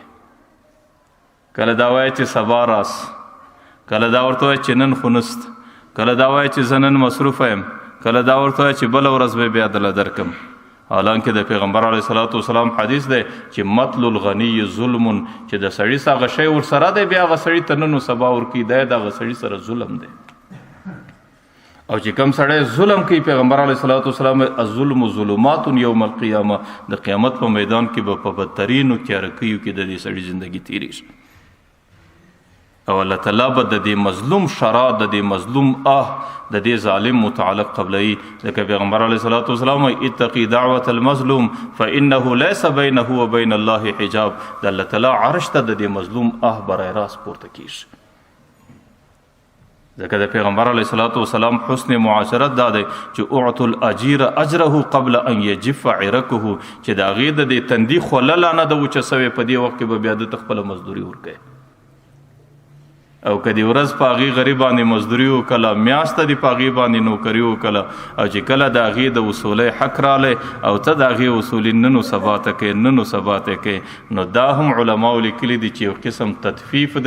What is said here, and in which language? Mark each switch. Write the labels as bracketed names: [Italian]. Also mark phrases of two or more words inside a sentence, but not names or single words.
[Pashto] کله دا وایي چې سبا راس، کله دا ورته وایي چې نن خو نست، کله دا وایي چې زه نن مصروفه یم، کله دا ورته وایي چې بله ورځ به بیا دله درکم. حالانکه د پیغمبر [Arabic] علیه الصلاۃ والسلام [Pashto] حدیث دی چې [Arabic] مطل الغنی ظلم، [Pashto] چې د سړي څه هغه شی ورسره دی بیا هغه سړي ته نن و سبا ورکوي، دی د هغه سړي سره ظلم دی. او چې کوم سړی ظلم کوي، پیغمبر [Arabic] علیه الصلاۃ والسلام الظلم ظلمات یوم القیامه، [Pashto] د قیامت په میدان کې به په بدترینو تیارکیو کې د دې سړي زندگی تیریږي. او الله تعالی به د دې مظلوم شرع، د دې مظلوم د دې ظالم متعلق قبلوي. ځکه پیغمبر [Arabic] علیه الصلاۃ والسلام اتقي دعوة المظلوم فانه ليس بينه وبين الله حجاب، [Pashto] د الله تعالی عرش ته د دې مظلوم برای راست پورته کیږي. ځکه د پیغمبر [Arabic] علیه الصلاۃ والسلام [Pashto] حسن معاشرت دا دی چې [Arabic] اعطوا الاجیر اجره قبل ان یجف عرقه، [Pashto] چې د هغې د دې تندي خوله لا نه ده وچه سوې، په دې وخت کې به بیا دته خپله مزدوري ورکوي. او که دې ورځ په هغې غریب باندې مزدوري وکړله، میاشته دې په هغې باندې نوکري وکړله، او چې کله د هغې د وصولۍ حق رالی او ته د هغې وصولي نن و سبا ته کوې، نن و سبا ته کوې، نو دا هم علماو لیکلي دي چې یو قسم تطفیف دی.